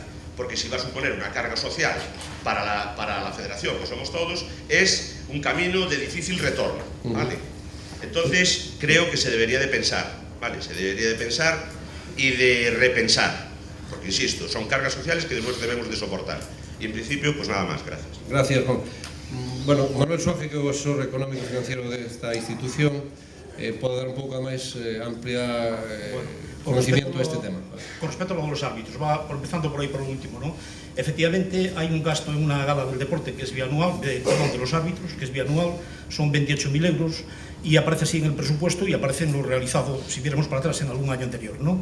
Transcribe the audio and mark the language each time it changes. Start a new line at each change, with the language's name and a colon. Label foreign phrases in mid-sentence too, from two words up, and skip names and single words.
Spanish: Porque si va a suponer una carga social para la federación, que somos todos, es un camino de difícil retorno, ¿vale? Entonces, creo que se debería de pensar, ¿vale? Se debería de pensar y de repensar, porque insisto, son cargas sociales que después debemos de soportar. Y en principio, pues nada más, gracias. Gracias, Juan. Bueno, Manuel Sofi,
Galician: que é o asesor económico e financiero desta institución, pode dar un pouco máis amplia conocimiento a este tema.
Spanish: Con respecto a los árbitros, empezando por ahí por lo último, ¿no? Efectivamente, hay un gasto en una gala del deporte que es bianual, de los árbitros, que es bianual, son 28.000 euros, y aparece así en el presupuesto y aparece en lo realizado, si viéramos para atrás, en algún año anterior, ¿no?